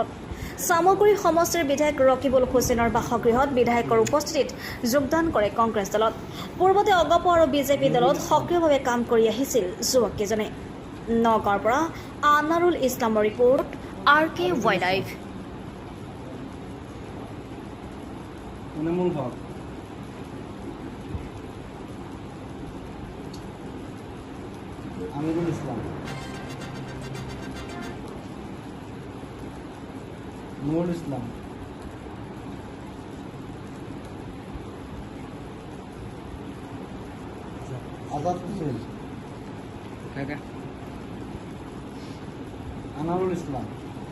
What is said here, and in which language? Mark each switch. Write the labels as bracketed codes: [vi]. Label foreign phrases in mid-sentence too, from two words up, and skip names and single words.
[as] সামগ্ৰী সমষ্টিৰ বিধায়ক ৰকিবুল হুছেইনৰ বাসগৃহত বিধায়কৰ উপস্থিতিত যোগদান কৰে কংগ্ৰেছ দলত। পূৰ্বতে অগপ আৰু বিজেপি দলত সক্ৰিয়ভাৱে কাম কৰি আহিছিল যুৱককেইজনে। নগাঁৱৰ পৰা আনাৰুল ইছলামৰ ৰিপৰ্ট RK Wide Life। আমিরুল ইসলাম, নুরুল ইসলাম, আজাদ হোসেন, আনারুল ইসলাম।